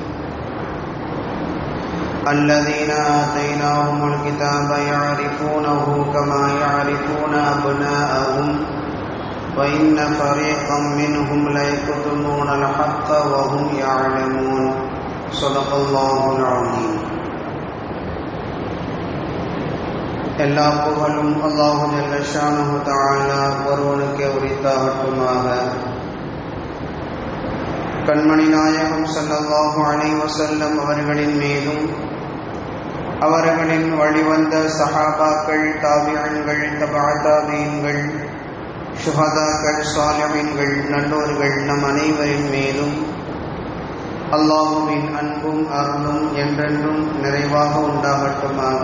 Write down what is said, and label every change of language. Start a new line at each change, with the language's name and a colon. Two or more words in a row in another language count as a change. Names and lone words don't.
Arabic: الذين آتيناهم الكتاب يعرفونه كما يعرفون أبناءهم وإن فريقا منهم ليكتمون الحق وهم يعلمون صدق الله العظيم.
Tamil: எல்லா புகழும்
Arabic: الله جل شأنه تعالى
Tamil: ஒருவனுக்கே உரித்தாகட்டுமாக. கண்மணி நாயகம்
Arabic: صلى الله عليه وسلم
Tamil: அவர்களின் மீதும் அவர்களின் வழிவந்த சஹாபாக்கள், தாபிஈன்கள், தபஅ தாபிஈன்கள், ஷுஹதாக்கள், சாலிஹீன்கள், நல்லோர்கள் நம் அனைவரின் மீதும் அல்லாஹ்வின் அன்பும் அருளும் என்றென்றும் நிறைவாக உண்டாகட்டுமாக.